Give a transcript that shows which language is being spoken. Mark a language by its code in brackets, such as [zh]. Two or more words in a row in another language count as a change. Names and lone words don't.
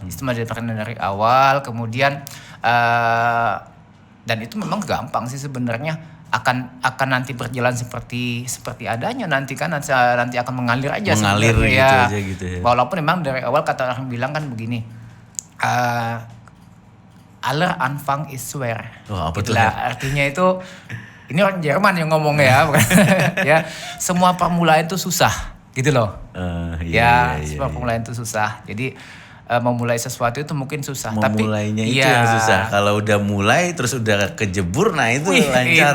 [id] Itu sudah diperkenalkan dari awal. Kemudian dan itu memang gampang sih sebenarnya. Akan nanti berjalan seperti adanya nanti kan, nanti akan mengalir aja. Mengalir gitu ya. aja gitu ya. Walaupun memang dari awal kata orang bilang kan begini. [de] Aller Anfang ist schwer. [id] Apa tuh? Artinya itu ini orang Jerman yang ngomong ya, ya. Semua permulaan itu susah, gitu loh. Semua permulaan itu susah. Jadi memulai sesuatu itu mungkin susah. Memulainya itu yang susah. Kalau udah mulai terus udah kejebur, nah itu lancar.